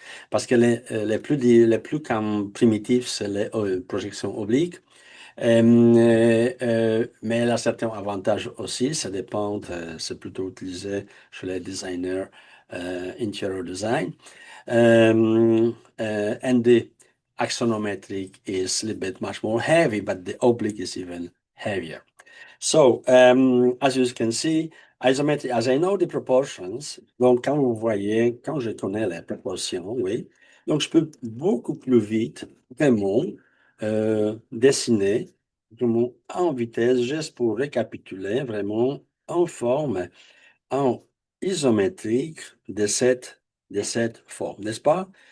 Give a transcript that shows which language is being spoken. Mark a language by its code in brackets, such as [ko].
[fr] Parce que les plus comme primitifs, c'est les projections obliques. Mais elle a certains avantages aussi, ça dépend, c'est plutôt utilisé chez les designers interior design. [en] And the axonometric is a little bit much more heavy, but the oblique is even heavier. So, as you can see, isometry, as I know the proportions, [fr] donc quand vous voyez, quand je connais les proportions, oui, donc je peux beaucoup plus vite vraiment dessiner vraiment en vitesse, juste pour récapituler vraiment en forme, en isométrique de cette forme, n'est-ce pas?